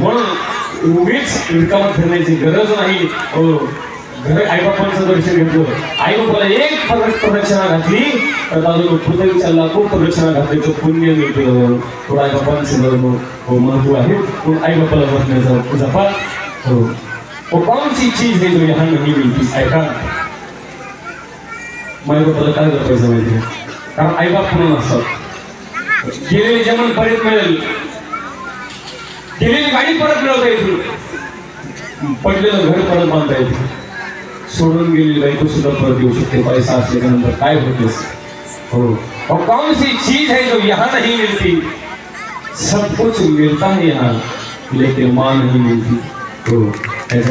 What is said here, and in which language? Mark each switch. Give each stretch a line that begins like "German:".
Marathi: म्हणून उगीच रिकामा फिरण्याची गरज नाही. घर आईबापांचं दर्शन घेतलं, आईबापाला एक प्रदक्षिणा घातली तर अजून पृथ्वीच्या लाखो प्रदक्षिणा घातल्याचं पुण्य मिळतं. थोडं आईबापांचं महत्व आहे, पण आईबापाला बसण्याचा जपा.
Hindi: कौन सी चीज है जो यहाँ नहीं मिलती.
Marathi: ऐका, माईबापाला काय जपायचं माहिती, कारण आईबाप म्हणून असतात. गेलेले जेवण परत मिळेल, गेलेली गाडी परत मिळवता येईल, पडलेलं घर परत बांधता येईल, सोडून गेलेली बायको सुद्धा परत येऊ शकते पैसा असल्यानंतर. काय होतेस.
Hindi: और कौन सी चीज है जो यहाँ नहीं मिलती. सब कुछ मिलता है यहाँ, लेकिन माँ नहीं मिलती.